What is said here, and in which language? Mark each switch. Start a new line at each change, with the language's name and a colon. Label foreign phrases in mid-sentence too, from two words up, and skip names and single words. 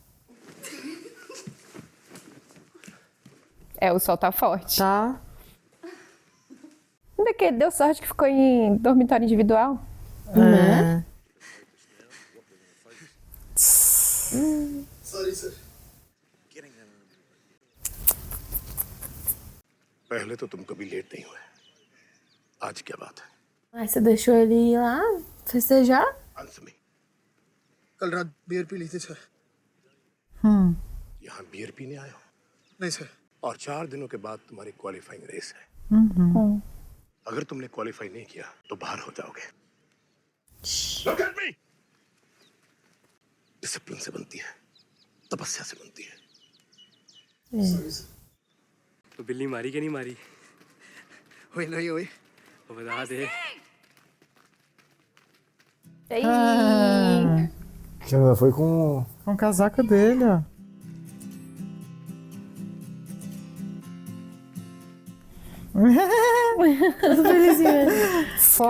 Portuguese: O sol tá forte. Tá. Ainda que ele deu sorte que ficou em dormitório individual. Né?
English: Sorry, sir.
Hindi: पहले तो तुम कभी लेट नहीं हुए आज क्या बात है
Portuguese: Aí você deixou ele ir lá festejar?
English: answer me
Hindi: कल रात बियर पी ली थी सर। यहाँ बियर पीने आए हो नहीं सर। और 4 दिनों के बाद तुम्हारी क्वालिफाइंग रेस है अगर तुमने क्वालिफाई नहीं किया तो बाहर हो जाओगे
English: Look at me!
Hindi: डिसिप्लिन से बनती है तपस्या से बनती है तो बिल्ली मारी कि नहीं मारी ओए नहीं ओए। वो बता दे
Portuguese: Que ela foi com Com o casaco dele, ó. Foto.